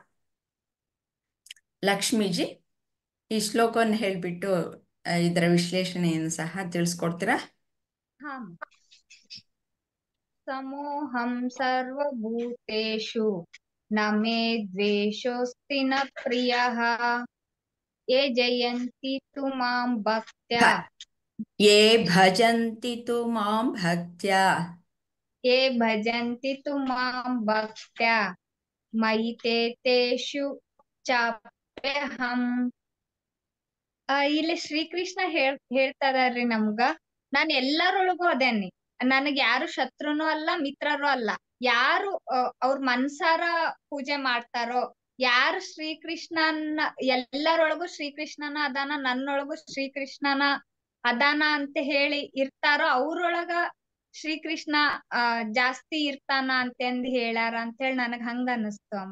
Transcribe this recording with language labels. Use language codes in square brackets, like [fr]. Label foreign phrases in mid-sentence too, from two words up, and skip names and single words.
[kn] ಲಕ್ಷ್ಮೀಜಿ, ಈ ಶ್ಲೋಕವನ್ನು ಹೇಳ್ಬಿಟ್ಟು ಇದರ ವಿಶ್ಲೇಷಣೆಯನ್ನು ಸಹ ತಿಳಿಸ್ಕೊಡ್ತೀರಾ? [sa] ಸಮೋಹಂ ಸರ್ವಭೂತೇಷು ನ ಮೇ ದ್ವೇಷೋಸ್ತಿ ನ ಪ್ರಿಯಃ ಯೇ ಜಯಂತಿ ತು ಮಾಂ ಭಕ್ತ್ಯಾ ಯೇ ಭಜಂತಿ ತು ಮಾಂ ಭಕ್ತ್ಯಾ ಯೇ ಭಜಂತಿ ತು ಮಾಂ ಭಕ್ತ್ಯಾ ಮಯಿ ತೇ ತೇಷು ಚಾಪ್ಯಹಂ. [kn] ಇಲ್ಲಿ ಶ್ರೀಕೃಷ್ಣ ಹೇಳ್ತಾ ಇದಾರ್ರಿ ನಮ್ಗ, ನಾನ್ ಎಲ್ಲರೊಳಗೂ ಅದೇನಿ. ನನಗ್ ಯಾರು ಶತ್ರುನೂ ಅಲ್ಲ, ಮಿತ್ರರು ಅಲ್ಲ. ಯಾರು ಅವ್ರ ಮನ್ಸಾರ ಪೂಜೆ ಮಾಡ್ತಾರೋ, ಯಾರು ಶ್ರೀಕೃಷ್ಣನ, ಎಲ್ಲರೊಳಗೂ ಶ್ರೀಕೃಷ್ಣನ ಅದಾನ, ನನ್ನೊಳಗೂ ಶ್ರೀಕೃಷ್ಣನ ಅದಾನ ಅಂತ ಹೇಳಿ ಇರ್ತಾರೋ ಅವ್ರೊಳಗ ಶ್ರೀಕೃಷ್ಣ ಜಾಸ್ತಿ ಇರ್ತಾನ ಅಂತಂದ್ ಹೇಳ್ಯಾರ ಅಂತ ಹೇಳಿ ನನಗ್ ಹಂಗ ಅನಸ್ತು ಅಮ್ಮ.